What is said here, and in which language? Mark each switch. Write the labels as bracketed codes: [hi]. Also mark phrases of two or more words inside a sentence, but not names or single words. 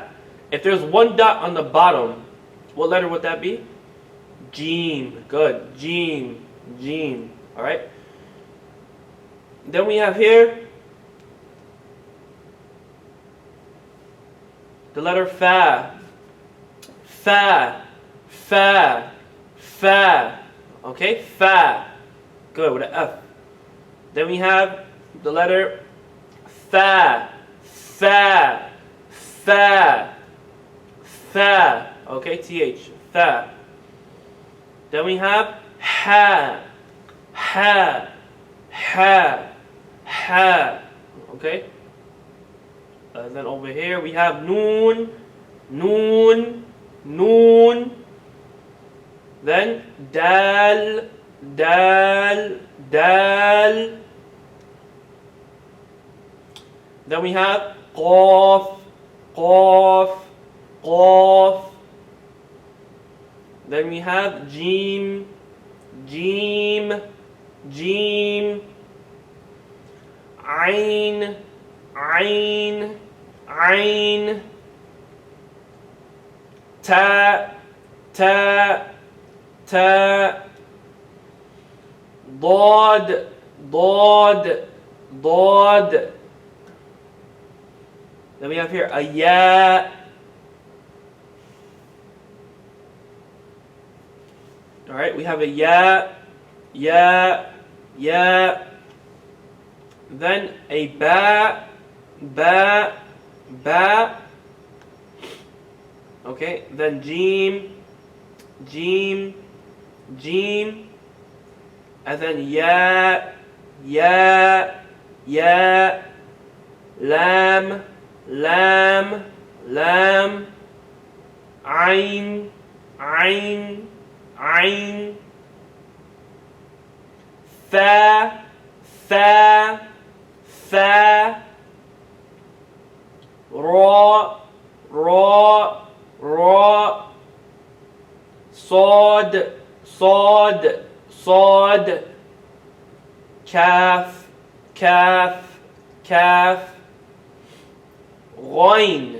[en] If there's one dot on the bottom, what letter would that be? Jim. Good. Jim. Jim. Alright? Then we have here the letter fa. Fa. Fa. Fa. Okay? Fa. Good, with an F. Then we have the letter tha. Tha. Tha. Tha. Okay? TH. Tha. Then we have ha. Ha. Ha. Ha. Okay? And then over here we have noon. Noon. Noon. Then dal. Dal. Dal. Then we have qaf. Qaf. Qaf. Then we have jim. Jim. Jim. Ain. Ain. Ain. Ta. Ta. Ta. Dad. Dad. Dad. Then we have here a ya. Alright, we have a ya. Ya. Ya. Then a ba. Ba. Ba. Okay, then jim. Jim. Jim. And then ya. Ya. Ya. Lam. Lam. Lam. Ain. Ain. Ain. Tha. Tha. Tha. Ra. Ra. Ra. Sod. Sod. Sod. Kaf. Kaf. Kaf. Ghain.